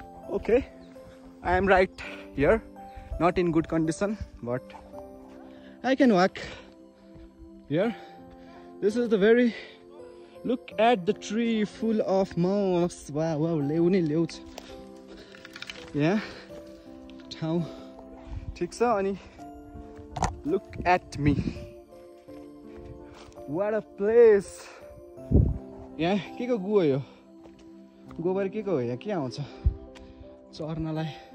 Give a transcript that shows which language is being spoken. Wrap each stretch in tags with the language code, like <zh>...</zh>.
<en>Okay, I am right here, not in good condition, but I can walk here. This is the very, look at the tree full of moss. Wow, leu.</en> <ne>Yeah, ठाउँ ठीक छ.</ne> <en>अनि look at me, what a place.</en> <ne>यहाँ के को गुहो यो गोबर के को हो यहाँ के आउँछ चर्नलाई.</ne>